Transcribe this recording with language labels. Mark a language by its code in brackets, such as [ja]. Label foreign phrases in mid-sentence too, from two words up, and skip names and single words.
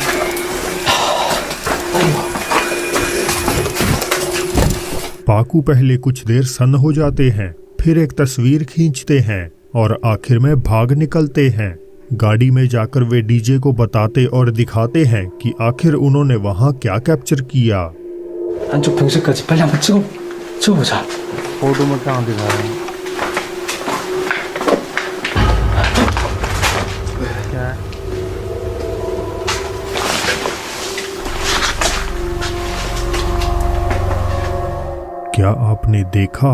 [hi] पाकू पहले कुछ देर सन्न हो जाते हैं, फिर एक तस्वीर खींचते हैं और आखिर में भाग निकलते हैं। गाड़ी में जाकर वे डीजे को बताते और दिखाते हैं कि आखिर उन्होंने वहां क्या कैप्चर किया। [ko] 안쪽 동시까지 빨리 한번 찍어보자. [hi] फोटो में कहाँ दिखा रहे हैं क्या है? क्या आपने देखा?